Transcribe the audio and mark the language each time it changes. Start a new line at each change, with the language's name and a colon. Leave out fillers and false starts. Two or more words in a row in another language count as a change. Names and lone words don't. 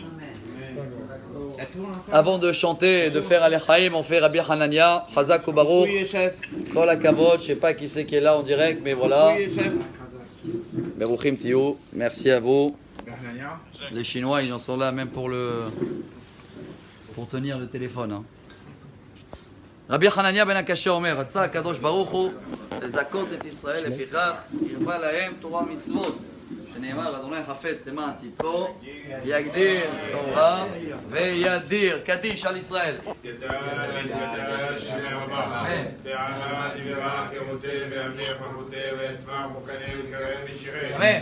French: Avant de chanter et de faire Alechaim, on fait Rabbi Hanania,
Hebrew: חזק וברוך, כל הכבוד,
French: je ne sais pas qui c'est qui est là en direct, mais voilà.
Hebrew: ברוכים תהיו,
French: merci à vous. Les Chinois, ils en sont là même pour le pour tenir le téléphone. Hein.
Hebrew: Rabbi Hanania ben Akasha Omer, רצה הקדוש ברוך הוא לזכות את ישראל לפיכך הרבה להם תורה ומצוות שנאמר אדוני חפץ למען צדקו יגדיר תורה וידיר קדיש על ישראל. אמן.